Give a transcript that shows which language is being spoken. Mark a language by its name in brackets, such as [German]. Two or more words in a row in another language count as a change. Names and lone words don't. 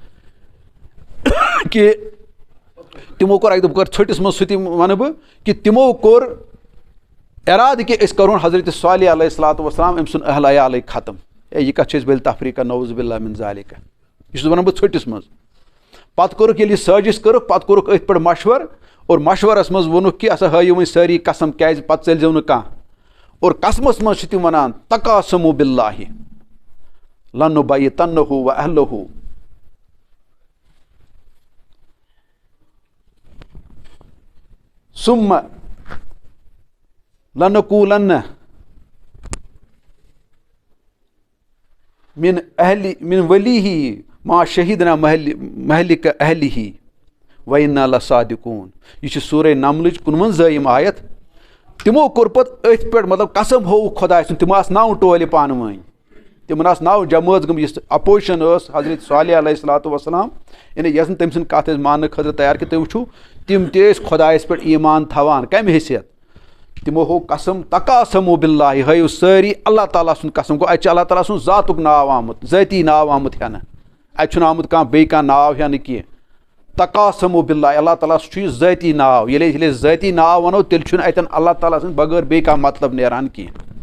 [Kashmiri] کہِ تِمو کوٚر اَکہِ دۄہ بہٕ کَرٕ ژھٔٹِس منٛز سُہ تہِ وَنہٕ بہٕ کہِ تِمو کوٚر اِرادٕ کہِ أسۍ کَرون حضرت صالح [Arabic] علیہ الصلوٰتُ وسلام [Kashmiri] أمۍ سُنٛد اہل عیالٕے ختم یہِ کَتھ چھِ أسۍ بٔلۍ تفریٖقہ [Arabic] نعوذ باللہ من ذالِکہ [Kashmiri] یہِ چھُس وَنان بہٕ ژھٔٹِس منٛز پَتہٕ کوٚرُکھ ییٚلہِ یہِ سٲزِش کٔرٕکھ پَتہٕ کوٚرُکھ أتھۍ پٮ۪ٹھ مشوَرٕ اور مشوَرَس منٛز ووٚنُکھ کہِ ہسا ہٲیِو وۄنۍ سٲری قسم کیٛازِ پَتہٕ ژٔلۍزیو نہٕ کانٛہہ اور قسمَس منٛز چھِ تِم وَنان [Arabic] تقاسموا باللہ لنُبَیِّتَنَّہُ وَأَہْلَہُ ثُمَّ لَنَقُولَنَّ من ولیہ ما شہیدنا مہلِکَ اہلِہ وَإِنَّا لَصَادِقُونَ [Kashmiri] یہِ چھِ سورہ نملٕچ 51 آیت تِمو کوٚر پَتہٕ أتھۍ پٮ۪ٹھ مطلب قسم ہووُکھ خۄداے سُنٛد تِم آسہٕ 9 ٹولہِ پانہٕ ؤنۍ تِمن آسہٕ 9 جمٲژ گٔمٕژ یُس اپوزِشن ٲس حضرت صالح [Arabic] علیہ الصلوٰتُ وسلام [Kashmiri] یعنی یۄس نہٕ تٔمۍ سٕنٛز کَتھ ٲسۍ ماننہٕ خٲطرٕ تیار کہِ تُہۍ وٕچھِو تِم تہِ ٲسۍ خۄدایَس پٮ۪ٹھ ایٖمان تھاوان کَمہِ حیثیت تِمو ہوو قسم [Arabic] تقاسموا باللہ [Kashmiri] یہِ ہٲیِو سٲری اللہ تعالیٰ سُنٛد قسم گوٚو اَتہِ چھُ اللہ تعالیٰ سُنٛد ذاتُک ناو آمُت ذٲتی ناو آمُت ہٮ۪نہٕ اَتہِ چھُنہٕ آمُت کانٛہہ بیٚیہِ کانٛہہ ناو ہٮ۪نہٕ کینٛہہ [Arabic] تقاسموا باللہ [Kashmiri] اللہ تعالیٰ چھُ یہِ ذٲتی ناو ییٚلہِ أسۍ ذٲتی ناو وَنو تیٚلہِ چھُنہٕ اَتٮ۪ن اللہ تعالیٰ سٕنٛدِ بغٲر بیٚیہِ کانٛہہ مطلب نیران کینٛہہ